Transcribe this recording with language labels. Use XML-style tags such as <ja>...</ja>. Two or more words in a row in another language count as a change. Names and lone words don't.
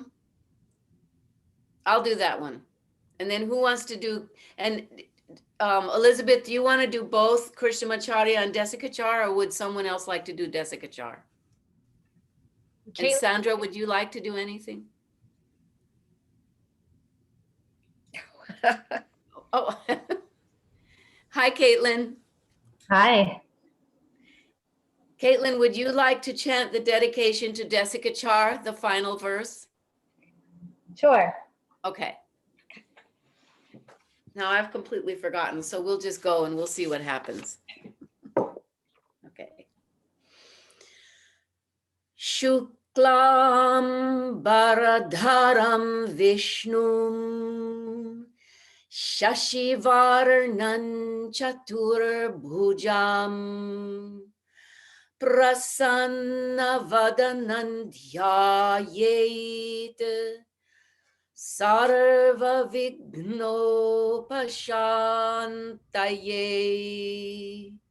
<en>I'll do that one. And then who wants to do, and Elizabeth, do you want to do both Krishnamacharya and Desikachar, or would someone else like to do Desikachar? And Sandra, would you like to do anything? Oh, hi, Caitlin. Hi. Caitlin, would you like to chant the dedication to Desikachar, the final verse? Sure. Okay. Now I've completely forgotten, so we'll just go and we'll see what happens. Okay.</en> <sa>शुक्लां बरधरं विष्णुं शशिवर्णं चतुर्भुजम् प्रसन्न वदनं ध्यायेत् सर्व विघ्नोपशान्तये.</sa>